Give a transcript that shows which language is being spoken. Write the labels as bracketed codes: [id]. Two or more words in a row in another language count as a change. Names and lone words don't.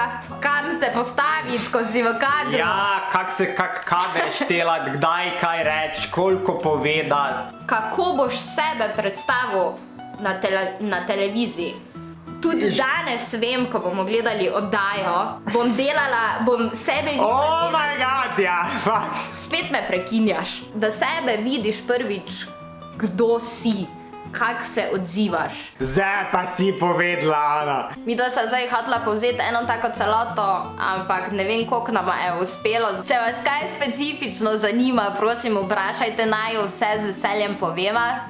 [sl] Kam se postaviti, ko si v kadru? Ja, kak kader štelati, kdaj kaj reči, koliko povedati. Kako boš sebe predstavil na televiziji? Tudi danes vem, ko bomo gledali oddajo, bom sebe videla... [en] Oh my god, [sl] ja, fuck. Spet me prekinjaš. Da sebe vidiš prvič, kdo si, kak se odzivaš. Zdaj pa si povedala, Ana. Midva sem zdaj hotela povzeti eno tako celoto, ampak ne vem, koliko nam je uspelo. Če vas kaj specifično zanima, prosim, vprašajte, naj vse z veseljem poveva.